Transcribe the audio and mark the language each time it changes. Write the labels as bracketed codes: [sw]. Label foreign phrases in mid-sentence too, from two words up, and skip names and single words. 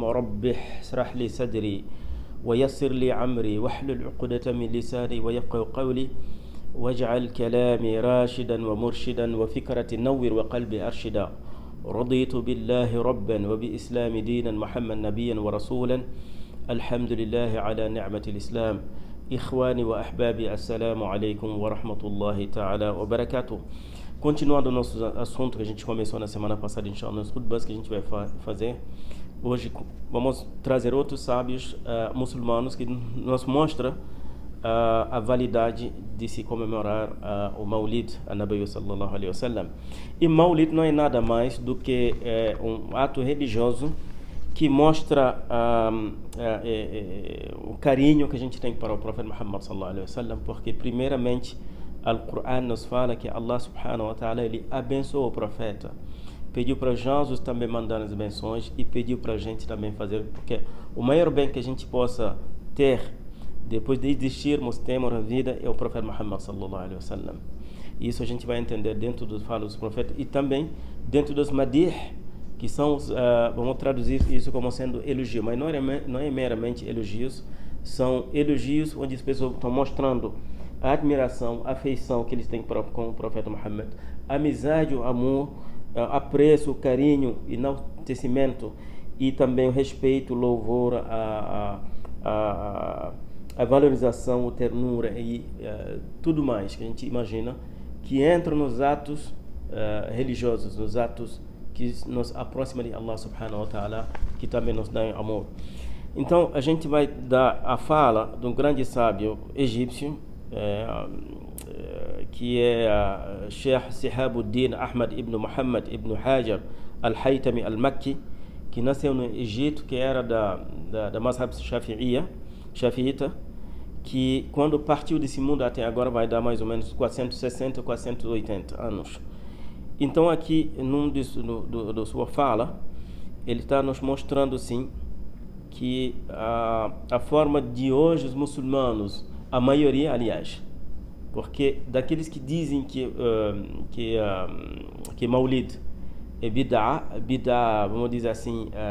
[ar] رب اشرح لي صدري ويسر لي عمري واحلل عقدة من لساني ويفقهوا قولي واجعل كلامي راشدا ومرشدا وفكرة نور وقلبي أرشدا. رضيت بالله ربا وبإسلام دينا محمد نبيا ورسولا. الحمد لله على نعمة الإسلام. إخواني وأحبابي السلام عليكم ورحمة الله تعالى وبركاته. [pt] Continuando o nosso assunto que a gente começou na semana passada, inshallah, nos khutbas que a gente vai fazer. Hoje vamos trazer outros sábios muçulmanos que nos mostram a validade de se comemorar o Maulid, a [ar] نبي صلى الله عليه وسلم. [pt] E Maulid não é nada mais do que um ato religioso que mostra o carinho que a gente tem para o profeta Muhammad [ar] صلى الله عليه وسلم, [pt] porque primeiramente Al-Quran nos fala que [ar] الله سبحانه وتعالى [pt] ele abençoou o profeta, pediu para os anjos também mandar as benções e pediu para a gente também fazer, porque o maior bem que a gente possa ter depois de existirmos, temos a vida, é o profeta Muhammad [ar] صلى الله عليه وسلم. [pt] Isso a gente vai entender dentro dos falos dos profetas e também dentro dos madih, que são, vamos traduzir isso como sendo elogios, mas não é meramente elogios, são elogios onde as pessoas estão mostrando a admiração, a afeição que eles têm com o profeta Muhammad, a amizade, o amor, apreço, carinho, enaltecimento e também o respeito, o louvor, a valorização, a ternura e tudo mais que a gente imagina que entra nos atos religiosos, nos atos que nos aproximam de [ar] الله سبحانه وتعالى, [pt] que também nos dá amor. Então a gente vai dar a fala de um grande sábio egípcio, que é Sheikh Shihabuddin Ahmad ibn Muhammad ibn Hajar al-Haytami al-Makki, que nasceu no Egito, que era da Mazhab Shafi'ita, que quando partiu desse mundo até agora vai dar mais ou menos 460, 480 anos. Então aqui, da sua fala, ele está nos mostrando sim que a forma de hoje os muçulmanos, a maioria, aliás, porque daqueles que dizem que Maulid é bid'a, vamos dizer assim,